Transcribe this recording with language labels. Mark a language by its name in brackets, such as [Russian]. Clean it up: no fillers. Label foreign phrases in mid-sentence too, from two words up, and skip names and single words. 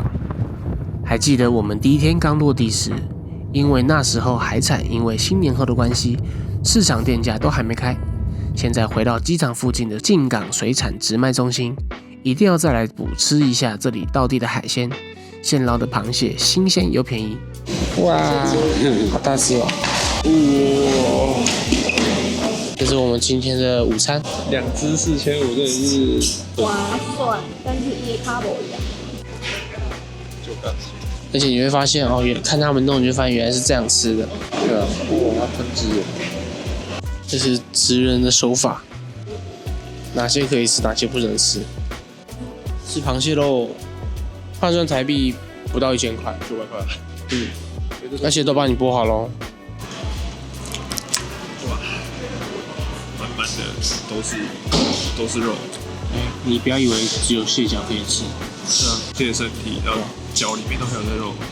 [Chinese] 還記得我們第一天剛落地時，因為那時候海產因為新年後的關係，市場店家都還沒開。現在回到機場附近的近港水產直賣中心，一定要再來補吃一下這裡道地的海鮮，現撈的螃蟹新鮮又便宜。哇，好大隻哦！哇，這是我們今天的午餐，2隻4500，真的是划算，但是也卡不一樣。而且你會發現哦，看他們弄，你就發現原來是這樣吃的。對啊，哇，它噴汁耶！這是職人的手法，哪些可以吃，哪些不能吃。吃螃蟹肉，換算台幣不到1000塊，900塊。而且都幫你剝好嘍。哇，滿滿的都是肉。你不要以為只有蟹腳可以吃。是啊，蟹身體，然後腳裡面都還有那肉。